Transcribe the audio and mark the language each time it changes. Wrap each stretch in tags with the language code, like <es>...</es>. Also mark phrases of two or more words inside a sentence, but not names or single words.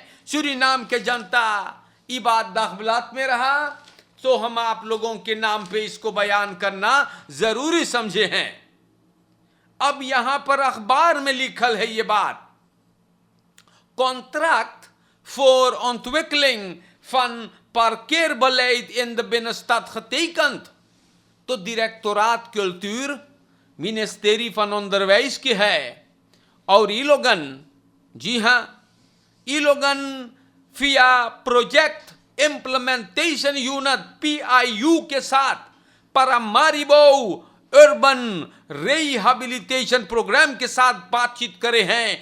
<hns>सूरीनाम के जनता ये बात दाखिलात में रहा, तो हम आप लोगों के नाम पे इसको बयान करना जरूरी समझे हैं। अब यहां पर अखबार में लिखल है ये बात,</hns> <nl>contract voor ontwikkeling van parkeerbeleid in de binnenstad getekend.</nl> <hns>तो डायरेक्टोरात कल्चर मिनिस्ट्री</hns> <nl>van onderwijs</nl> <hns>की है, और ये लोगन, जी हां, ये लोगन फिया</hns> <en>project implementation unit</en> <hns>PIU के साथ पारामारिबो अर्बन रिहेबिलिटेशन प्रोग्राम के साथ बातचीत करे हैं।</hns>